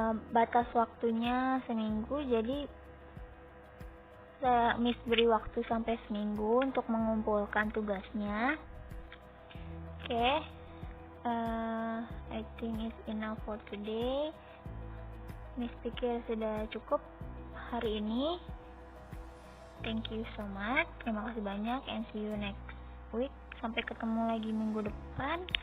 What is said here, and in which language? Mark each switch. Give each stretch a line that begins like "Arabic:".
Indonesian: Batas waktunya seminggu, jadi Miss beri waktu sampai seminggu untuk mengumpulkan tugasnya.
English: Okay, I think it's enough for today.
Indonesian: Miss pikir sudah cukup hari ini.
English: Thank you so much.
Indonesian: Terima kasih banyak
English: and see you next week.
Indonesian: Sampai ketemu lagi minggu depan.